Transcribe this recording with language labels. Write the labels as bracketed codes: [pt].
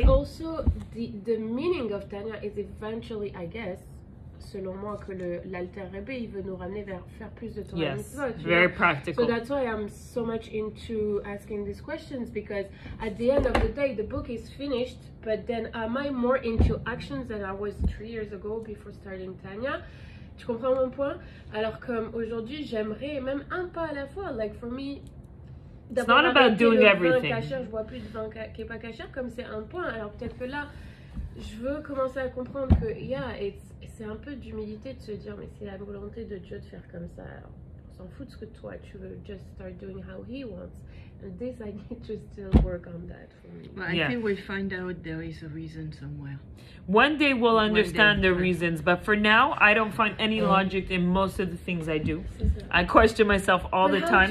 [en] It's also the meaning of Tanya is eventually, I guess, [fr] selon moi, que l'Alter Rebbe, il veut nous ramener vers faire plus de Torah. [en] Yes, very practical. So that's why I'm so much into asking these questions, because at the end of the day, the book is finished, but then am I more into actions than I was 3 years ago before starting Tanya? [fr] Tu comprends mon point? Alors comme aujourd'hui, j'aimerais même un pas à la fois. [en] Like for me, it's not about doing everything. [fr] Cachère, je vois plus de vin qui est pas cachère, comme c'est un point. Alors peut-être que là, je veux commencer à comprendre que c'est un peu d'humilité de se dire mais c'est la volonté de Dieu de faire comme ça. Alors, on s'en fout de ce que toi tu veux. [en] Just start doing how He wants. And this I need to still work on that for me. Well, I think we'll find out there is a reason somewhere. One day we'll understand the reasons, but for now, I don't find any logic in most of the things I do. I question myself all the time.